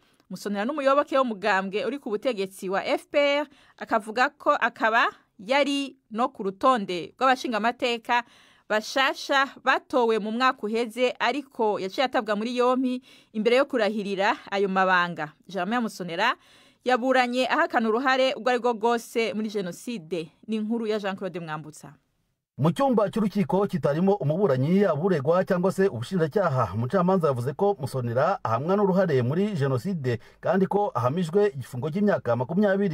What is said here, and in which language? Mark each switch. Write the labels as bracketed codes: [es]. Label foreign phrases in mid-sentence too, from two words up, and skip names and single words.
[rn] Musonera n'umuyoboke w'umugambwe uri ku butegetsi wa FPR akavuga ko akaba yari no ku rutonde rw'abashingamateka bashasha batowe mu mwaka uheze ariko yaciye atabwa muri yompi imbere yo kurahirira ayo mabanga. [rw] Germain Musonera yaburanye ahakana uruhare ubwo ari bwo bwose muri jenoside. Ni inkuru ya Jean Claude Mwambutsa. Mu cyumba cy'urukiko kitarimo umuburanyi aburegwa cyangwa se ubushinjacyaha, umucamanza yavuze ko Musonera ahamwa n'uruhare muri jenoside kandi ko ahamijwe igifungo cy'imyaka 20.